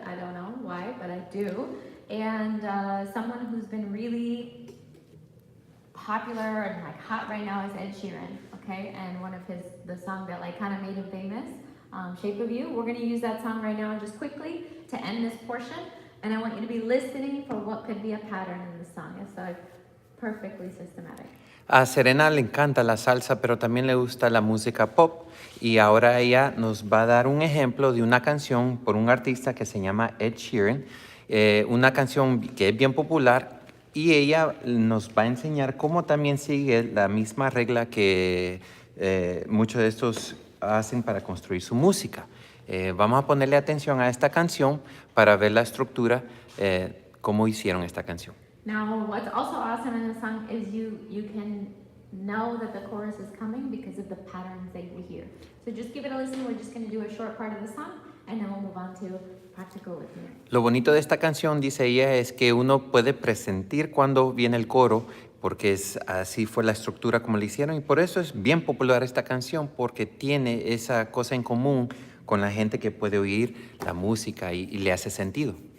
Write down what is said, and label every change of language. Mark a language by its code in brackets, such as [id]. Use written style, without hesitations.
[en] I don't know why, but I do. And someone who's been really popular and like hot right now is Ed Sheeran, okay? And one of the song that like kind of made him famous, Shape of You. We're gonna use that song right now just quickly to end this portion. And I want you to be listening for what could be a pattern in the song. It's like perfectly systematic. [es] A Serena le encanta la salsa, pero también le gusta la música pop. Y ahora ella nos va a dar un ejemplo de una canción por un artista que se llama Ed Sheeran. Una canción que es bien popular, y ella nos va a enseñar cómo también sigue la misma regla que muchos de estos hacen para construir su música. Vamos a ponerle atención a esta canción para ver la estructura, cómo hicieron esta canción. [en] Now, what's also awesome in the song is you can know that the chorus is coming because of the patterns that you hear. So just give it a listen. We're just going to do a short part of the song, and then we'll move on to practical with Nery. [es] Lo bonito de esta canción, dice ella, es que uno puede presentir cuando viene el coro, porque así fue la estructura como le hicieron, y por eso es bien popular esta canción, porque tiene esa cosa en común con la gente que puede oír la música y le hace sentido.